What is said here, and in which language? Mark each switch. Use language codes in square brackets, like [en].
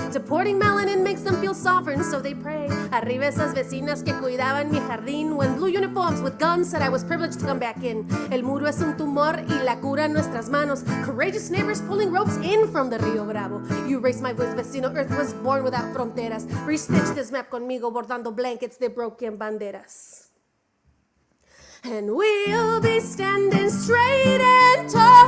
[en] Deporting melanin makes them feel sovereign, so they pray. [es] Arriba esas vecinas que cuidaban mi jardín, [en] when blue uniforms with guns said I was privileged to come back in. [es] El muro es un tumor y la cura en nuestras manos. [en] Courageous neighbors pulling ropes in from the Rio Bravo. You raised my voice, vecino. Earth was born without fronteras. Restitch this map conmigo, bordando blankets de broken banderas. And we'll be standing straight and tall.